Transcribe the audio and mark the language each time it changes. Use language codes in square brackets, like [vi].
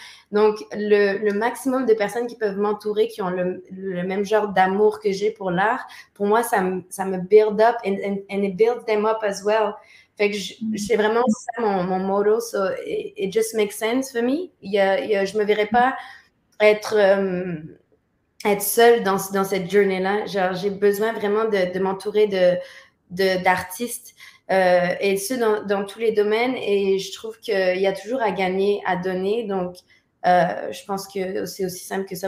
[fr] Donc, le maximum de personnes qui peuvent m'entourer, qui ont le même genre d'amour que j'ai pour l'art, pour moi, ça me [en] build up and it builds them up as well. [fr] Fait que c'est vraiment ça mon motto. [en] So it just makes sense for me. [fr] Je me verrais pas être seule dans cette journée-là. Genre, j'ai besoin vraiment de m'entourer d'artistes et ce dans tous les domaines. Et je trouve qu'il y a toujours à gagner, à donner. Donc, je pense que c'est aussi simple que ça.